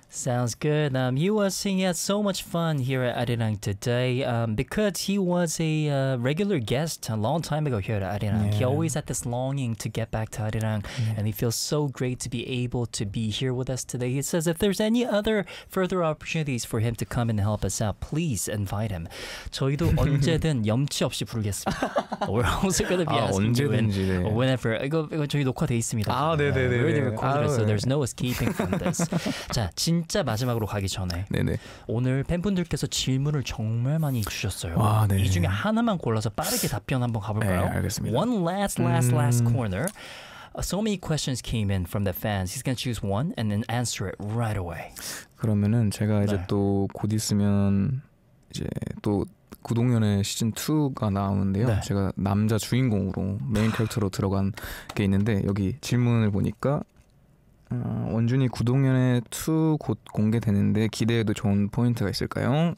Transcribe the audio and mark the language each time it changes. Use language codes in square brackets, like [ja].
[en] Sounds good. You were saying he had so much fun here at Arirang today because he was a regular guest a long time ago here at Arirang. Yeah. He always had this longing to get back to Arirang, yeah. And he feels so great to be able to be here with us today. He says if there's any other further opportunities for him to come and help us out, please invite him. [ko] 저희도 언제든 염치 없이 부르겠습니다. [en] We're also going to be asking you whenever. [ko] 이거 저희 녹화돼 있습니다. 아, 네네네. [en] We're already recorded, so there's no escaping from this. [ko] 자, 진짜 마지막으로 가기 전에 네네. 오늘 팬분들께서 질문을 정말 많이 주셨어요. 와, 네. 이 중에 하나만 골라서 빠르게 답변 한번 가볼까요? 네, 알겠습니다. [en] One last corner. So many questions came in from the fans. He's gonna choose one and then answer it right away. [ko] 그러면은 제가 이제 네. 또 곧 있으면 이제 또 구동연의 시즌 2가 나오는데요. 네. 제가 남자 주인공으로 메인 캐릭터로 들어간 게 있는데 여기 질문을 보니까. 원준이 구동연의 2 곧 공개되는데 기대해도 좋은 포인트가 있을까요?